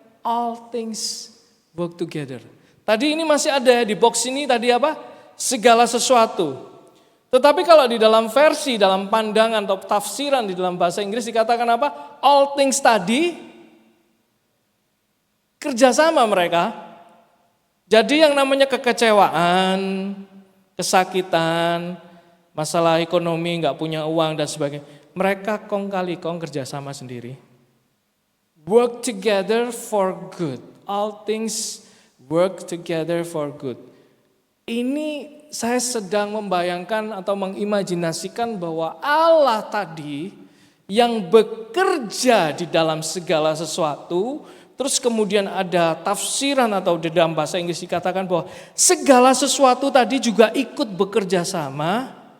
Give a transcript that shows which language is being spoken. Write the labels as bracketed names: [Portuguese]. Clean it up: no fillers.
[English] All things work together. [Indonesian] Tadi ini masih ada di box ini tadi apa? Segala sesuatu. Tetapi kalau di dalam versi, dalam pandangan atau tafsiran di dalam bahasa Inggris dikatakan apa? [English] All things [Indonesian] tadi kerjasama mereka. Jadi yang namanya kekecewaan, kesakitan, masalah ekonomi, nggak punya uang dan sebagainya, mereka kong kali kong kerjasama sendiri. [English] Work together for good. All things work together for good. [Indonesian] Ini saya sedang membayangkan atau mengimajinasikan bahwa Allah tadi yang bekerja di dalam segala sesuatu. Terus kemudian ada tafsiran atau di dalam bahasa Inggris dikatakan bahwa segala sesuatu tadi juga ikut bekerja sama.